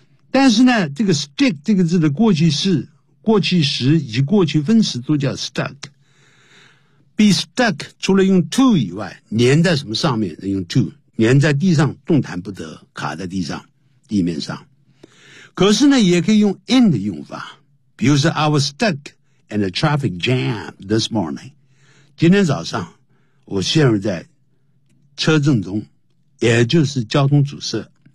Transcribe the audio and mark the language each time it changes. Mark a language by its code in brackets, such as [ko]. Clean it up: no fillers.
[zh] 但是呢，这个 stick 这个字的过去式、过去时以及过去分词都叫 stuck。 Be stuck 除了用 to 以外，粘在什么上面？用 to 粘在地上，动弹不得，卡在地上、地面上。可是呢，也可以用 in 的用法。比如说 [en] I was stuck in a traffic jam this morning. [zh] 今天早上我陷入在车阵中，也就是交通阻塞。